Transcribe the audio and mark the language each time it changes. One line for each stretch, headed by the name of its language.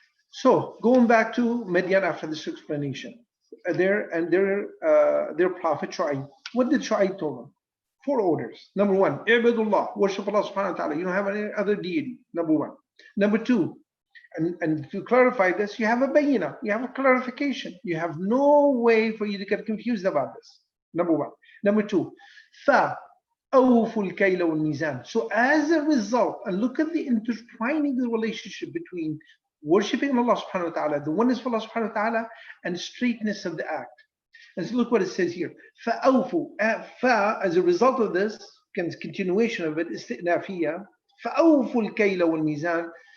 English: So going back to Midian after this explanation, their prophet Shu'aib. What did Shu'aib tell them? 4 orders. Number 1, Ibadullah, worship Allah subhanahu wa ta'ala. You don't have any other deity. Number 1. Number 2, and to clarify this, you have a bayina, you have a clarification. You have no way for you to get confused about this. Number 1. Number 2,
Arabic: فَأَوْفُوا الْكَيْلَ وَالْمِيزَانَ.
English: So as a result, and look at the intertwining the relationship between worshiping Allah subhanahu wa ta'ala, the oneness of Allah subhanahu wa ta'ala, and straightness of the act. And so look what it says here.
Arabic: فَأَوْفُوا,
English: as a result of this, continuation of it, isti'nafiyya,
Arabic: فَأَوْفُوا الْكَيْلَ وَالْمِيزَانَ.